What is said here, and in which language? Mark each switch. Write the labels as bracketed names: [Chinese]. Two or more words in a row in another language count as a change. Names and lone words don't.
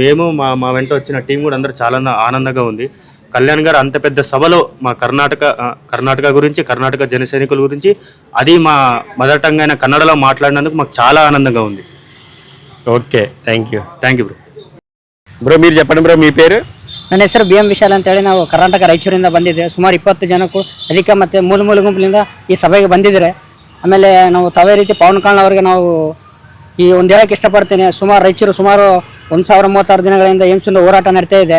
[Telugu] మేము మా వెంట వచ్చిన టీం కూడా అందరూ చాలా ఆనందంగా ఉంది. కళ్యాణ్ గారు అంత పెద్ద సభలో మా కర్ణాటక గురించి, కర్ణాటక జన సైనికుల గురించి, అది మా [English] mother tongue [Telugu] అయిన కన్నడలో మాట్లాడినందుకు మాకు చాలా ఆనందంగా ఉంది. [English] okay, thank you బ్రో. [Telugu] ಬ್ರೋ మీరు చెప్పండి బ్రో, మీ పేరు? [Kannada] ನನ್ನ ಹೆಸರು BM ವಿಶಾಲ್ ಅಂತೇಳಿ. ನಾವು ಕರ್ನಾಟಕ ರಾಯಚೂರಿಂದ ಬಂದಿದ್ದೆ. ಸುಮಾರು 20 ಜನಕ್ಕೂ ಅಧಿಕ ಮತ್ತು ಮೂಲ ಗುಂಪಿನಿಂದ ಈ ಸಭೆಗೆ ಬಂದಿದ್ದಾರೆ. ಆಮೇಲೆ ನಾವು ತಾವೇ ರೀತಿ ಪವನ್ ಕಲ್ಯಾಣ್ ಅವರಿಗೆ ನಾವು ಈ ಒಂದು ಹೇಳಕ್ಕೆ ಇಷ್ಟಪಡ್ತೇನೆ. ರಾಯಚೂರು ಸುಮಾರು 1036 ದಿನಗಳಿಂದ ಏಮ್ಸಿಂದ ಹೋರಾಟ ನಡೀತಾ ಇದೆ.